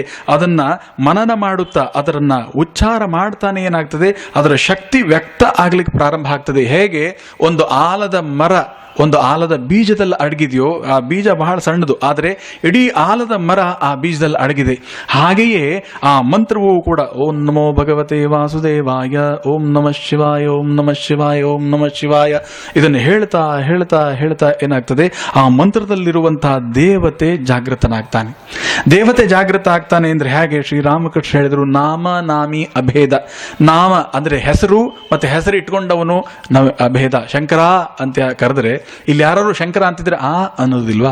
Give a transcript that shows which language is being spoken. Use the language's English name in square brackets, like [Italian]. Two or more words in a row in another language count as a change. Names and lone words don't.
[Kannada] ಅದನ್ನ ಮನನ ಮಾಡುತ್ತಾ, ಅದರನ್ನ ಉಚ್ಚಾರ ಮಾಡ್ತಾನೆ ಏನಾಗ್ತದೆ, ಅದರ ಶಕ್ತಿ ವ್ಯಕ್ತ ಆಗ್ಲಿಕ್ಕೆ ಪ್ರಾರಂಭ ಆಗ್ತದೆ. ಹೇಗೆ ಒಂದು ಆಲದ ಬೀಜದಲ್ಲಿ ಅಡಗಿದೆಯೋ, ಆ ಬೀಜ ಬಹಳ ಸಣ್ಣದು, ಆದರೆ ಇಡೀ ಆಲದ ಮರ ಆ ಬೀಜದಲ್ಲಿ ಅಡಗಿದೆ. ಹಾಗೆಯೇ ಆ ಮಂತ್ರವೂ ಕೂಡ [Sanskrit] ಓಂ ನಮೋ ಭಗವತೆ ವಾಸುದೇವಾಯ, ಓಂ ನಮಃ ಶಿವಾಯ, ಓಂ ನಮಃ ಶಿವಾಯ, ಓಂ ನಮಃ ಶಿವಾಯ, [Kannada] ಇದನ್ನು ಹೇಳ್ತಾ ಹೇಳ್ತಾ ಹೇಳ್ತಾ ಏನಾಗ್ತದೆ, ಆ ಮಂತ್ರದಲ್ಲಿರುವಂತಹ ದೇವತೆ ಜಾಗೃತನಾಗ್ತಾನೆ. ದೇವತೆ ಜಾಗೃತ ಆಗ್ತಾನೆ ಅಂದ್ರೆ ಹೇಗೆ? ಶ್ರೀರಾಮಕೃಷ್ಣ ಹೇಳಿದ್ರು, [Sanskrit] ನಾಮ ನಾಮಿ ಅಭೇದ. [Kannada] ನಾಮ ಅಂದ್ರೆ ಹೆಸರು, ಮತ್ತೆ ಹೆಸರು ಇಟ್ಕೊಂಡವನು ಅಭೇದ. ಶಂಕರ ಅಂತ ಕರೆದ್ರೆ, ಇಲ್ಲಿ ಯಾರು ಶಂಕರ ಅಂತಿದ್ರೆ ಆ ಅನ್ನೋದಿಲ್ವಾ?